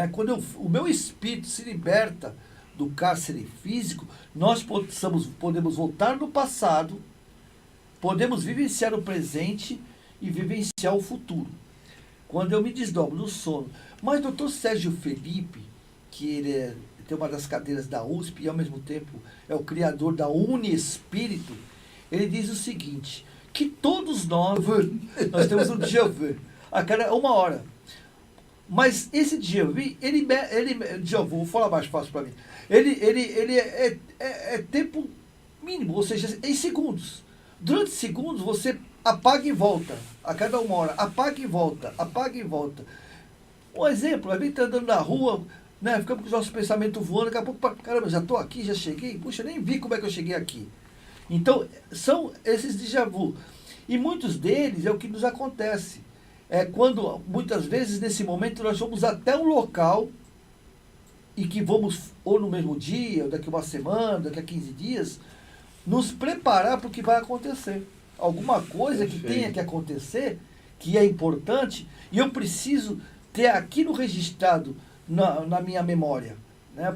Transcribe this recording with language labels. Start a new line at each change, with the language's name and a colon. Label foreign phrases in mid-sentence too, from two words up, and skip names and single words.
Portuguese: Quando o meu espírito se liberta do cárcere físico, nós podemos voltar no passado, podemos vivenciar o presente e vivenciar o futuro. Quando eu me desdobro no sono. Mas o Dr. Sérgio Felipe, que ele tem uma das cadeiras da USP e ao mesmo tempo é o criador da Uniespírito, ele diz o seguinte, que todos nós temos um
French: déjà vu
Portuguese: a cada 1 hora. Mas esse
French: déjà vu,
Portuguese: vou falar mais fácil para mim, ele é tempo mínimo, ou seja, em segundos. Durante segundos você apaga e volta, a cada 1 hora, apaga e volta, apaga e volta. Um exemplo, a gente está andando na rua, né, ficamos com os nossos pensamentos voando, daqui a pouco, caramba, já estou aqui, já cheguei, puxa, nem vi como é que eu cheguei aqui. Então, são esses
French: déjà vu.
Portuguese: E muitos deles é o que nos acontece. É quando, muitas vezes, nesse momento, nós vamos até um local e que vamos, ou no mesmo dia, ou daqui a uma semana, daqui a 15 dias, nos preparar para o que vai acontecer. Alguma coisa que tenha que acontecer, que é importante, e eu preciso ter aquilo registrado na minha memória, né?